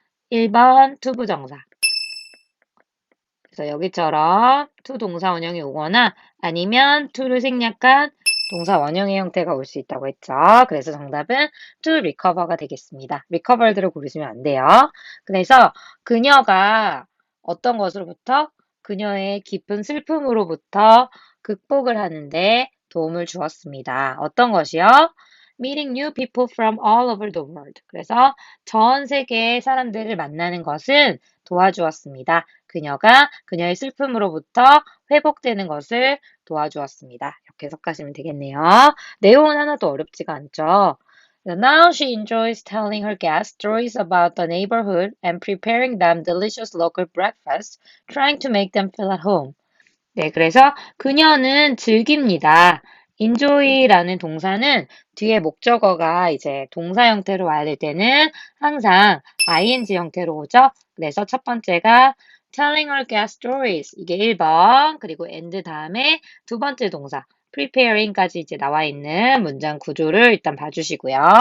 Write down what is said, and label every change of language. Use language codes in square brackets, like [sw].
[ko] 1번 투부정사. 그래서 여기처럼 to 동사 원형이 오거나 아니면 to를 생략한 동사 원형의 형태가 올 수 있다고 했죠. 그래서 정답은 to recover가 되겠습니다. recovered를 고르시면 안 돼요. 그래서 그녀가 어떤 것으로부터? 그녀의 깊은 슬픔으로부터 극복을 하는데 도움을 주었습니다. 어떤 것이요? [en] Meeting new people from all over the world. [ko] 그래서 전 세계의 사람들을 만나는 것은 도와주었습니다. 그녀가 그녀의 슬픔으로부터 회복되는 것을 도와주었습니다. 이렇게 해석하시면 되겠네요. 내용은 하나도 어렵지가 않죠. [en] Now she enjoys telling her guests stories about the neighborhood and preparing them delicious local breakfast, trying to make them feel at home. [ko] 네, 그래서 그녀는 즐깁니다. enjoy라는 동사는 뒤에 목적어가 이제 동사 형태로 와야 될 때는 항상 ing 형태로 오죠. 그래서 첫 번째가 [en] telling her guest stories, [ko] 이게 1번, 그리고 and 다음에 두 번째 동사 preparing까지 이제 나와 있는 문장 구조를 일단 봐주시고요.